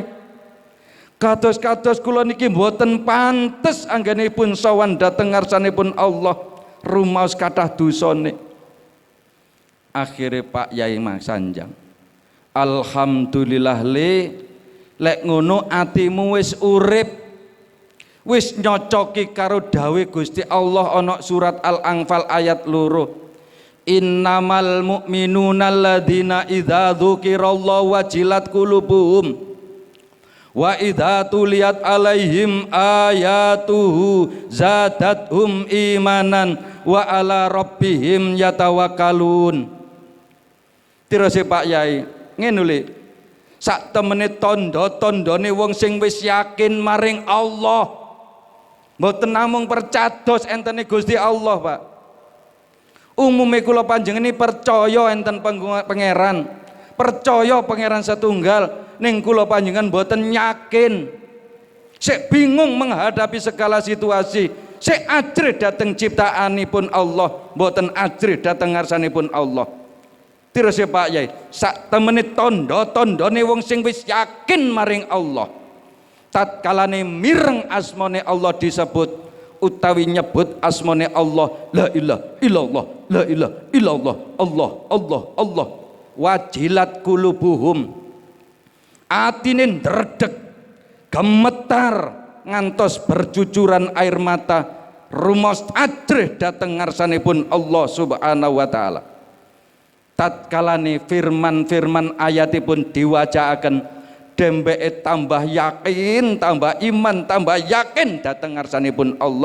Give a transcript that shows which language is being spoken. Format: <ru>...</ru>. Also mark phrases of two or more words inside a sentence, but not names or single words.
<jv>Kados-kados kula niki mboten pantes anggenipun sowan dhateng ngarsanipun Allah, rumaos kathah dosane." Akhire Pak Yai sanjang, "Alhamdulillah le, lek ngono atimu wis urip, wis nyocoki karo dawe Gusti Allah ana surat Al-Anfal ayat 2.</jv> <ar>إنما المؤمنون الذين إذا ذكر الله وجلت قلوبهم وإذا تليت عليهم آياته زادتهم إيمانا وعلى ربهم يتوكلون."</ar> <jv>Terus Pak Yai ngene lho, sak temene tanda-tandane wong sing wis yakin maring Allah, Mboten namung percados entene Gusti Allah, Pak. Umume kula panjenengan percaya enten pangeran, percaya pangeran setunggal, ning kula panjenengan mboten yakin.</jv> <id>Sik bingung menghadapi segala situasi,</id> <jv>sik ajrih dhateng ciptaanipun Allah, mboten ajrih dhateng ngarsanipun Allah. Terus ya Pak Yai, sak temene tanda-tandane wong sing wis yakin maring Allah. Tatkalane mireng asmane Allah disebut utawi nyebut asmane Allah,</jv> <ar>لا إله إلا الله لا إله إلا الله الله الله الله وجلت قلوبهم,</ar> <jv>atine ndredeg gemetar ngantos</jv> <id>bercucuran air mata,</id> <jv>rumos ajrih dhateng ngarsanipun Allah</jv> <ar>سبحانه وتعالى.</ar> <jv>Tatkalane firman-firman ayatipun diwacaaken, dembeke tambah yakin, tambah iman, tambah yakin dhateng ngarsanipun Allah.</jv>